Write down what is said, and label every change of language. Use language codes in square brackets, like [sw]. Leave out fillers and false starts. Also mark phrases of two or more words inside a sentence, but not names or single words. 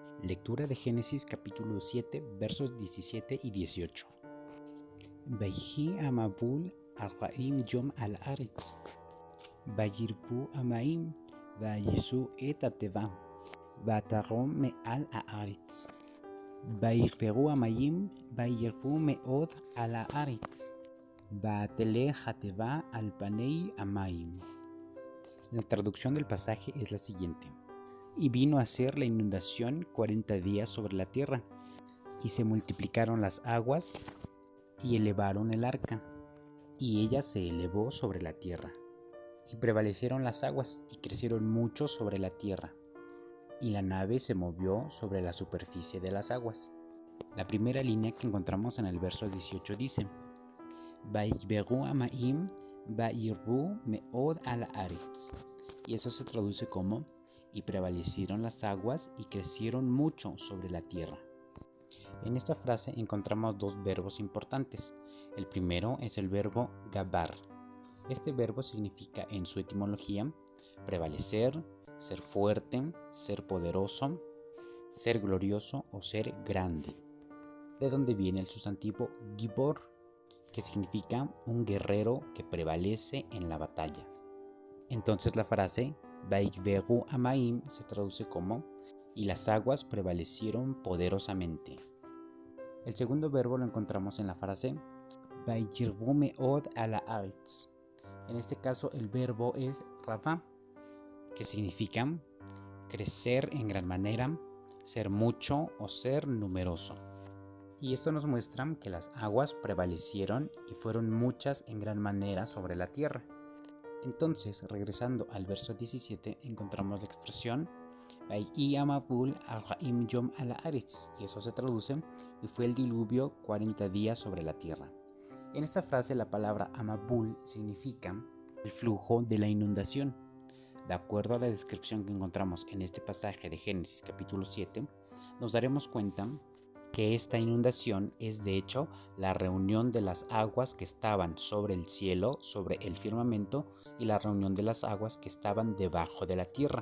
[es] Lectura de Génesis capítulo 7, versos 17 y 18. [he] ויהי המבול ארבעים יום על הארץ, וירבו המים, וישאו את התבה, ותרם מעל הארץ, ויגברו המים, וירבו מאד על הארץ, ותלך התבה על פני המים. [es] La traducción del pasaje es la siguiente. Y vino a ser la inundación 40 días sobre la tierra, y se multiplicaron las aguas, y elevaron el arca, y ella se elevó sobre la tierra. Y prevalecieron las aguas, y crecieron mucho sobre la tierra, y la nave se movió sobre la superficie de las aguas. La primera línea que encontramos en el verso 18 dice: [he] ויגברו המים, וירבו מאד על הארץ. [es] Y eso se traduce como: y prevalecieron las aguas y crecieron mucho sobre la tierra. En esta frase encontramos dos verbos importantes. El primero es el verbo gabar. Este verbo significa en su etimología prevalecer, ser fuerte, ser poderoso, ser glorioso o ser grande. De donde viene el sustantivo gibor, que significa un guerrero que prevalece en la batalla. Entonces la frase [he] ויגברו המים [es] se traduce como: y las aguas prevalecieron poderosamente. El segundo verbo lo encontramos en la frase [he] וירבו מאד על הארץ. [es] En este caso el verbo es ravá, que significa crecer en gran manera, ser mucho o ser numeroso. Y esto nos muestra que las aguas prevalecieron y fueron muchas en gran manera sobre la tierra. Entonces, regresando al verso 17, encontramos la expresión [he] ויהי המבול ארבעים יום על הארץ, [es] y eso se traduce: y fue el diluvio 40 días sobre la tierra. En esta frase la palabra amabul significa el flujo de la inundación. De acuerdo a la descripción que encontramos en este pasaje de Génesis capítulo 7, nos daremos cuenta que esta inundación es de hecho la reunión de las aguas que estaban sobre el cielo, sobre el firmamento, y la reunión de las aguas que estaban debajo de la tierra.